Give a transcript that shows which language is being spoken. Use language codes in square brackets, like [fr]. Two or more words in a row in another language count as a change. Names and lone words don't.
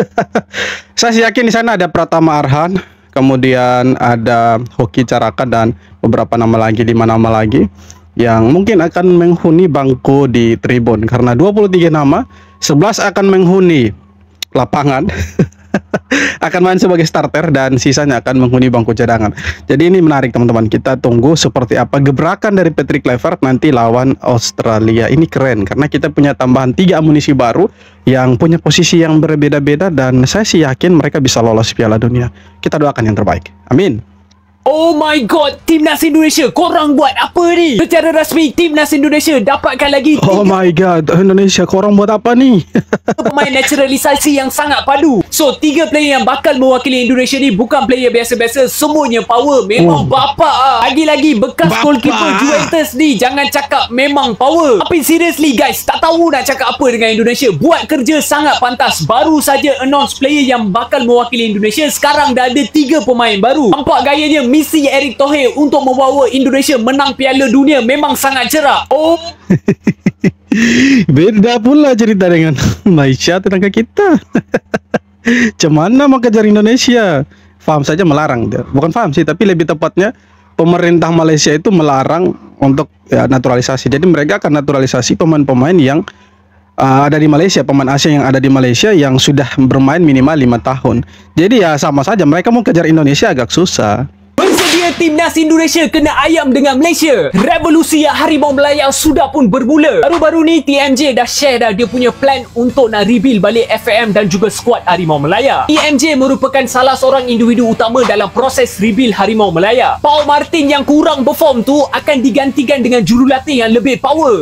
[id] Saya yakin di sana ada Pratama Arhan, kemudian ada Hoki Caraka dan beberapa nama lagi, 5 nama lagi yang mungkin akan menghuni bangku di tribun karena 23 nama, 11 akan menghuni lapangan akan main sebagai starter dan sisanya akan menghuni bangku cadangan. Jadi ini menarik teman-teman, kita tunggu seperti apa gebrakan dari Patrick Kluivert nanti lawan Australia. Ini keren karena kita punya tambahan 3 amunisi baru yang punya posisi yang berbeda-beda dan saya sih yakin mereka bisa lolos Piala Dunia. Kita doakan yang terbaik, amin. [en] Oh my god, [ms] Timnas Indonesia, korang buat apa ni? Secara rasmi, Timnas Indonesia dapatkan lagi [en] Oh my god, [ms] Indonesia, korang buat apa ni? pemain naturalisasi yang sangat padu. So, 3 player yang bakal mewakili Indonesia ni bukan player biasa-biasa, semuanya power. Memang bapak ah. Lagi-lagi bekas goalkeeper Juventus ni, jangan cakap memang power. Tapi [en] seriously guys, [ms] tak tahu nak cakap apa dengan Indonesia. Buat kerja sangat pantas. Baru saja announce player yang bakal mewakili Indonesia, sekarang dah ada 3 pemain baru. Nampak gayanya misi Erick Thohir untuk membawa Indonesia menang Piala Dunia memang sangat cerah. Oh, beda pula cerita dengan Malaysia, tenaga kita. Cemana mau kejar Indonesia? Faham saja melarang. [id] Bukan faham sih, tapi lebih tepatnya pemerintah Malaysia itu melarang untuk naturalisasi. Jadi mereka akan naturalisasi pemain-pemain yang ada di Malaysia, pemain Asia yang ada di Malaysia yang sudah bermain minimal 5 tahun. Jadi ya sama saja, mereka mau kejar Indonesia agak susah. [ms] bersedia Timnas Indonesia kena ayam dengan Malaysia. Revolusi Harimau Melaya sudah pun bermula. Baru-baru ni TMJ dah share dah dia punya plan untuk nak rebuild balik FAM dan juga skuad Harimau Melaya. TMJ merupakan salah seorang individu utama dalam proses rebuild Harimau Melaya. Paul Martin yang kurang perform tu akan digantikan dengan jurulatih yang lebih power.